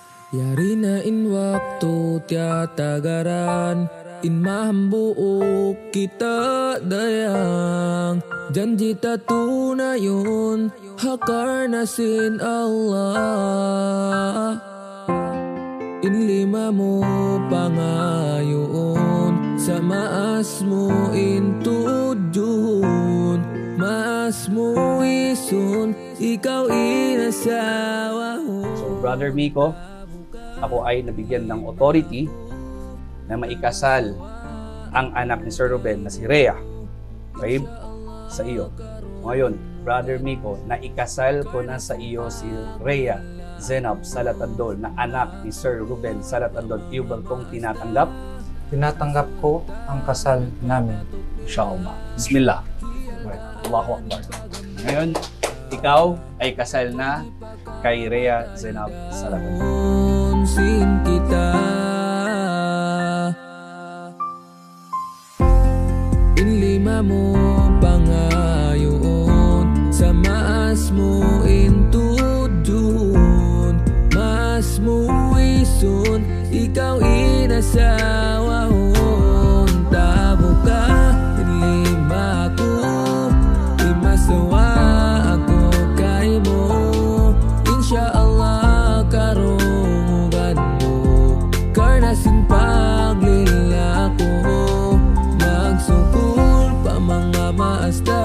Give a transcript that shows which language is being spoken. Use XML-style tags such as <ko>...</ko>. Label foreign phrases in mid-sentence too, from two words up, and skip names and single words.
<tsg>Yari na in waktu tiada garan, in mahambuuk kita dayang. Janji tatunayun, hakar nasin Allah. In lima mo pangayon, sa maas mo in tudyun. Maas mo isun, ikaw inasawa.</tsg> <tl>So Brother Miko, ako ay nabigyan ng authority na maikasal ang anak ni Sir Ruben na si Rhea, babe, sa iyo. Ngayon, Brother Miko, naikasal ko na sa iyo si Rhea Zenab Salat-Andol na anak ni Sir Ruben Salat-Andol. Iyo ba itong tinatanggap? Tinatanggap ko ang kasal namin.</tl> <ar>إن شاء الله. بسم الله. الله أكبر. Ngayon, ikaw ay kasal na kay Rhea Zenab Salat-Andol.</ar> <tsg>Sin kita in lima mo pangayon, sa maas mo in tudyun. Maas mo isun, ikaw inasawa. Tabo ka in lima ko, imasawa ako kay mo. Insyaallah karon karnasin paglila ko, magsukul pa mga maasta.</tsg>